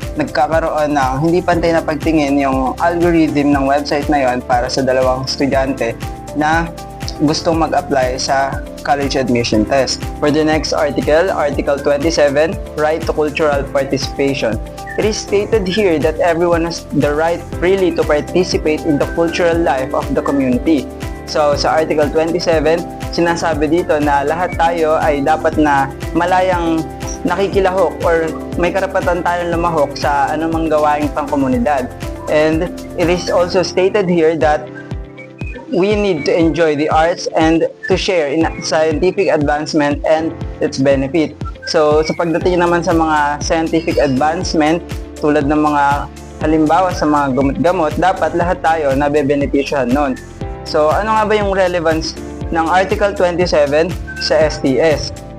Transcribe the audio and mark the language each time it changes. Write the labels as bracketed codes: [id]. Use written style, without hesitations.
[tl] Nagkakaroon ng hindi pantay na pagtingin yung algorithm ng website na yon para sa dalawang estudyante na gustong mag-apply sa college admission test. [en] For the next article, Article 27, Right to Cultural Participation. It is stated here that everyone has the right freely to participate in the cultural life of the community. [tl] So sa Article 27, sinasabi dito na lahat tayo ay dapat na malayang nakikilahok or may karapatan tayong lumahok sa anumang gawaing pangkomunidad. [en] And it is also stated here that we need to enjoy the arts and to share in scientific advancement and its benefit. [tl] So sa pagdating naman sa mga scientific advancement, tulad ng mga halimbawa sa mga gamot-gamot, dapat lahat tayo nabe-benepisyohan nun. So ano nga ba yung relevance ng Article 27 sa STS?